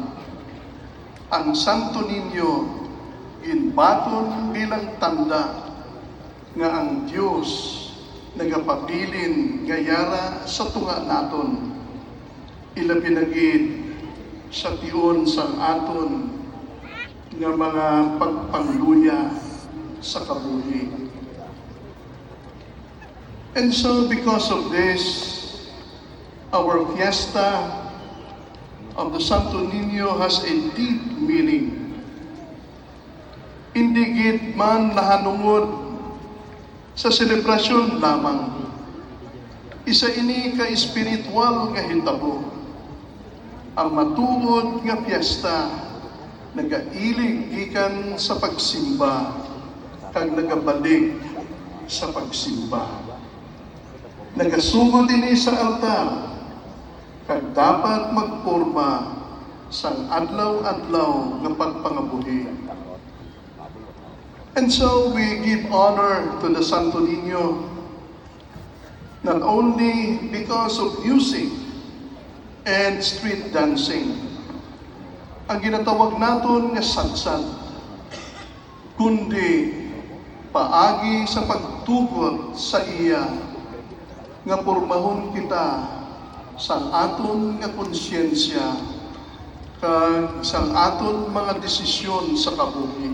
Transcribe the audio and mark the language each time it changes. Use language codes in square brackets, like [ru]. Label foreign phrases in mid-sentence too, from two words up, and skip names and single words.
[hil] Ang Santo Niño ginbaton bilang tanda nga ang Diyos nagapabilin gayara sa tunga naton, ilabi na gid sa tiyon sang aton nga mga pagpangluya sa kabuhi. [en] And so because of this, our fiesta of the Santo Niño has a deep meaning. [hil] Hindi gid man nahanungod sa selebrasyon lamang. Isa ini ka espiritual nga hitabo. Ang matuod nga piyesta nagailig gikan sa pagsimba kag nagabalik sa pagsimba. Nagasugod ini sa altar kag dapat magporma sang adlaw-adlaw nga pagpangabuhi. [en] And so we give honor to the Santo Niño, not only because of music and street dancing, [hil] ang ginatawag naton nga sagsag, kundi paagi sa pagtugot sa iya nga pormahon kita sa aton nga konsyensya kag sa aton mga desisyon sa kabuhi.